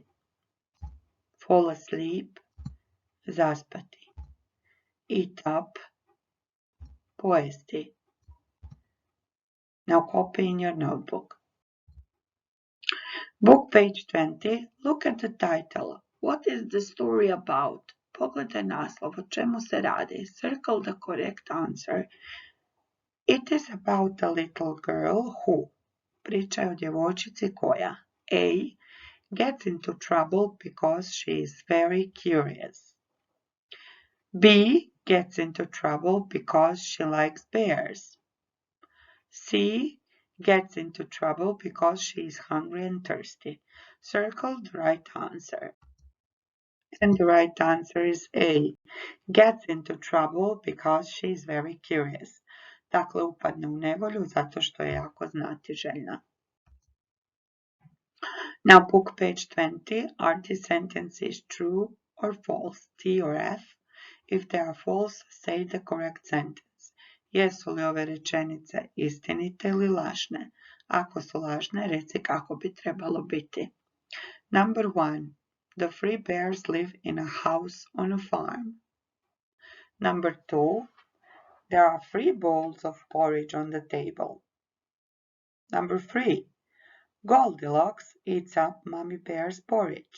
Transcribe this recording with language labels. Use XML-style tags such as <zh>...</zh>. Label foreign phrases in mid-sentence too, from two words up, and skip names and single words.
<en>Fall asleep. Zaspati. Eat up. Pojesti. Now copy in your notebook. Book page 20. Look at the title. What is the story about?</en> <hr>Pogledaj naslov. O čemu se radi?</hr> <en>Circle the correct answer. It is about a little girl who.</en> <hr>Priča je o djevojčici koja.</hr> <en>A. Gets into trouble because she is very curious. B. Gets into trouble because she likes bears. C. Gets into trouble because she is hungry and thirsty. Circle the right answer. And the right answer is A. Gets into trouble because she is very curious.</en> <hr>Dakle, upadne u nevolju zato što je jako znatiželjna.</hr> <en>Now book page 20. Are these sentences true or false? T or F? If they are false, say the correct sentence.</en> <hr>Jesu li ove rečenice istinite ili lažne? Ako su lažne, reci kako bi trebalo biti.</hr> <en>Number 1. The 3 bears live in a house on a farm. Number 2. There are 3 bowls of porridge on the table. Number 3. Goldilocks eats up Mommy Bear's porridge.</en>